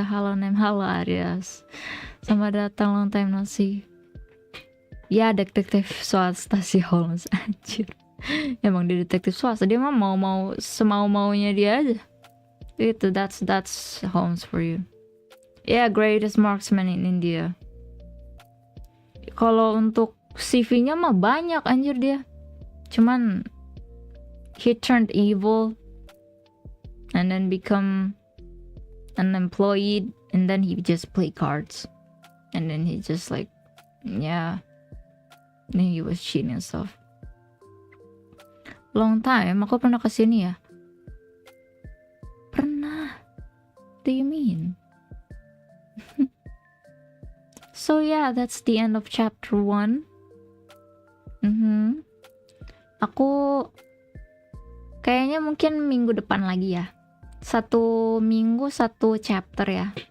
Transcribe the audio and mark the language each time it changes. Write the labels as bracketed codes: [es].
[id] Halo Nem, halo Arias, selamat datang, [en] long time no see. [id] Ya detektif swasta si Holmes, anjir. Emang dia detektif swasta, dia mah mau semau-maunya dia aja. Itu [en] that's Holmes for you. Yeah, greatest marksman in India. [id] Kalau untuk CV-nya mah banyak anjir dia. Cuman [en] he turned evil and then become unemployed, and then he just play cards, and then he just like, yeah, then he was cheating and stuff. Long time, [id] aku pernah kesini ya? Pernah. [en] What do you mean? So yeah, that's the end of chapter 1. [id] Aku kayaknya mungkin minggu depan lagi ya. 1 minggu 1 chapter ya.